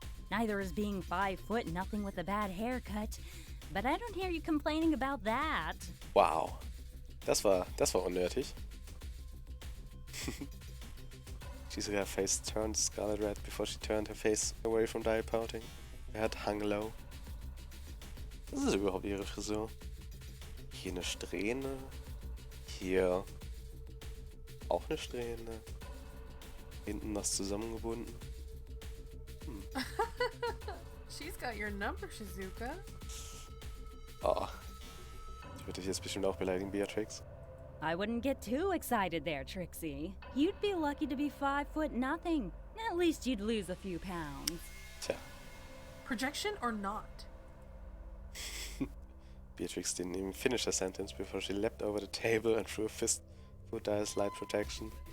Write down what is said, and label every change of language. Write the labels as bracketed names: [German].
[English] Neither is being 5 foot nothing with a bad haircut, but I don't hear you complaining about that. [German] Wow. Das war unnötig. [English] Shizuka's face turned scarlet red before she turned her face away from Dai pouting. Her head hung low. [German] Was ist überhaupt ihre Frisur? Hier eine Strähne. Hier auch eine Strähne. Hinten das zusammengebunden. [English] She's got your number, Shizuka. Oh. [German] Ich würde dich jetzt bestimmt auch beleidigen, Beatrix. [English] I wouldn't get too excited there, Trixie. You'd be lucky to be 5 foot nothing. At least you'd lose a few pounds. [German] Tja. [English] Projection or not? Beatrix didn't even finish her sentence before she leapt over the table and threw a fist through Dial's light protection.